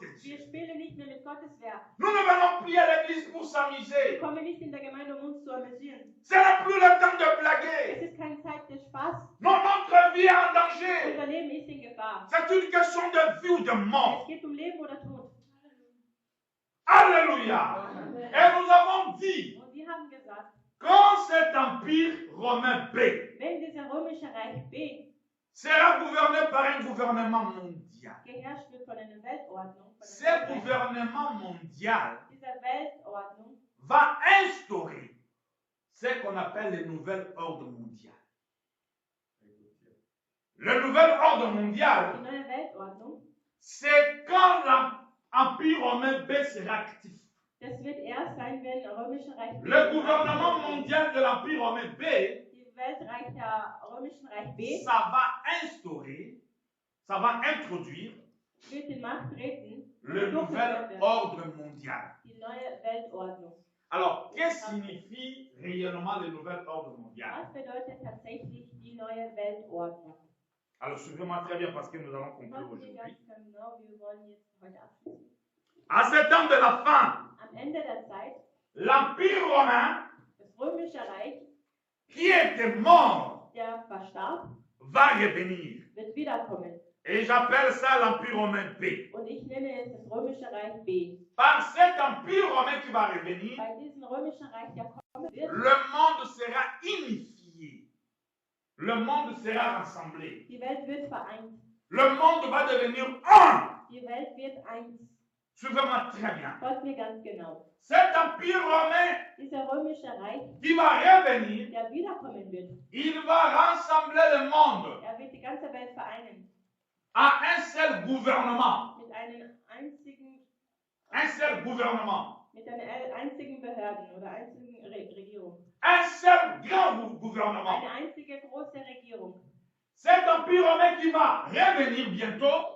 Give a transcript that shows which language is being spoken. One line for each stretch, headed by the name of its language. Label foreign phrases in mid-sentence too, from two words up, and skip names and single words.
German: Wir
French: Dieu.
German: spielen nicht mehr mit Gottes Werk.
French: Nous ne venons plus à l'église pour
German: Wir
French: s'amuser.
German: kommen nicht in der Gemeinde, um uns zu amüsieren.
French: Ce n'est plus le temps de
German: Es
French: blaguer.
German: ist keine Zeit des Spaß.
French: Non, notre vie est en danger.
German: Unser Leben ist in Gefahr.
French: C'est une question de vie ou de mort.
German: Es geht um Leben oder Tod.
French: Alléluia. Et nous avons dit,
German: Und wir haben gesagt,
French: quand cet empire romain B
German: wenn dieser römische Reich B
French: sera gouverné par un gouvernement mondial,
German: geherrscht wird von einer Weltordnung, von
French: ce
German: einer Weltordnung,
French: gouvernement mondial
German: dieser Weltordnung
French: va instaurer ce qu'on appelle le nouvel ordre mondial. Le nouvel ordre
German: die
French: mondial,
German: neue Weltordnung,
French: c'est quand l'empire romain B sera actif.
German: das wird erst sein, wenn das römische Reich B
French: Le gouvernement mondial de l'empire romain B,
German: die Weltreich der römischen Reich B
French: ça va instaurer, ça va introduire
German: wird in Macht treten,
French: le nouvel ordre mondial.
German: die neue Weltordnung.
French: Alors, qu'est-ce que signifie réellement le nouvel ordre mondial?
German: Was bedeutet tatsächlich die neue Weltordnung?
French: Alors, suivez-moi très bien parce que nous allons conclure
German: Passen wir
French: aujourd'hui.
German: ganz genau, wir wollen jetzt heute abschließen.
French: À ce temps de la fin,
German: Am Ende der Zeit,
French: l'empire romain
German: das römische Reich,
French: qui était mort
German: der verstarb,
French: va revenir.
German: wird wiederkommen.
French: Et j'appelle ça l'empire romain B.
German: Und ich nenne es das römische Reich B.
French: Par cet empire romain qui va revenir,
German: Bei diesem römischen Reich, der kommen wird,
French: le monde sera unifié. Le monde sera rassemblé.
German: die Welt wird vereint.
French: Le monde va devenir un.
German: Die Welt wird eins.
French: Suivez-moi très bien.
German: Folgt mir ganz genau.
French: Cet empire romain
German: Dieser römische Reich,
French: qui va revenir,
German: der wiederkommen wird,
French: il va rassembler le monde
German: er wird die ganze Welt vereinen.
French: à un seul gouvernement.
German: Mit einem einzigen,
French: Un seul gouvernement.
German: mit einer einzigen Behörden oder einzigen Regierung.
French: Un seul grand gouvernement.
German: Eine einzige große Regierung.
French: Cet empire romain qui va revenir bientôt